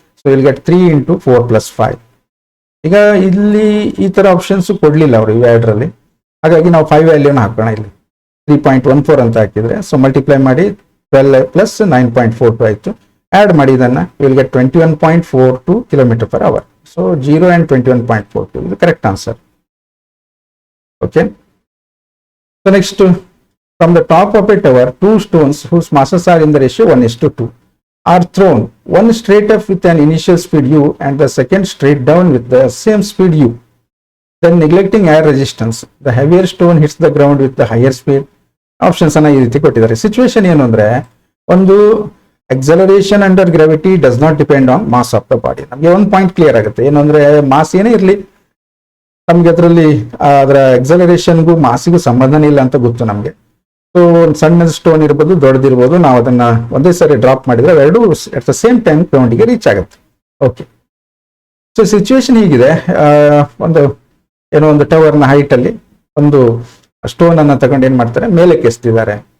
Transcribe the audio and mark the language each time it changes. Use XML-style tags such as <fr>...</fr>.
<kn>So ಇಲ್ಲಿ get 3 × 4 + 5. ಈಗ ಇಲ್ಲಿ ಈ ತರ ಆಪ್ಷನ್ಸ್ ಕೊಡ್ಲಿಲ್ಲ ಅವರು ಇವೆರಡರಲ್ಲಿ. ಹಾಗಾಗಿ ನಾವು 5 ವ್ಯಾಲ್ಯೂನ ಹಾಕೋಣ. ಇಲ್ಲಿ 3.14 ಅಂತ ಹಾಕಿದ್ರೆ, ಸೊ ಮಲ್ಟಿಪ್ಲೈ ಮಾಡಿ 12 + 9.42 ಆಯ್ತು. ಆಡ್ ಮಾಡಿ ಇದನ್ನ, will get 21.42 km/h. So 0 and 21.42 ಇದು correct answer.</kn> <en>Okay, so next, from the top of a tower, 2 stones whose masses are in the ratio 1:2 are thrown, one straight up with an initial speed u and the second straight down with the same speed u. Then neglecting air resistance, the heavier stone hits the ground with the higher speed.</en> <kn>Options ಅನ್ನ ಈ ರೀತಿ ಕೊಟ್ಟಿದ್ದಾರೆ. Situation ಏನು ಅಂದ್ರೆ, ಒಂದು</kn> <en>acceleration under gravity does not depend on mass of the body.</en> <kn>ನಮಗೆ ಒಂದು point clear ಆಗುತ್ತೆ, ಏನು ಅಂದ್ರೆ ಮಾಸ್ ಏನೇ ಇರಲಿ ನಮ್ಗೆ ಅದರಲ್ಲಿ ಅದರ ಎಕ್ಸಲರೇಷನ್ಗೂ ಮಾಸಿಗೂ ಸಂಬಂಧನೇ ಇಲ್ಲ ಅಂತ ಗೊತ್ತು ನಮ್ಗೆ. ಸೊ ಒಂದು ಸಣ್ಣ ಸ್ಟೋನ್ ಇರ್ಬೋದು, ದೊಡ್ಡದಿರ್ಬೋದು, ನಾವು ಅದನ್ನ ಒಂದೇ ಸರಿ ಡ್ರಾಪ್ ಮಾಡಿದ್ರೆ ಅವೆರಡು</kn> <en>at the same time</en> <kn>ಗ್ರೌಂಡಿಗೆ reach ಆಗುತ್ತೆ. ಓಕೆ, ಸೊ ಸಿಚುವೇಶನ್ ಹೀಗಿದೆ. ಒಂದು ಟವರ್ನ ಹೈಟ್ ಅಲ್ಲಿ ಒಂದು ಸ್ಟೋನ್ ಅನ್ನ ತಗೊಂಡು ಏನ್ ಮಾಡ್ತಾರೆ, ಮೇಲಕ್ಕೆ ಎಸ್ತಿದ್ದಾರೆ.</kn>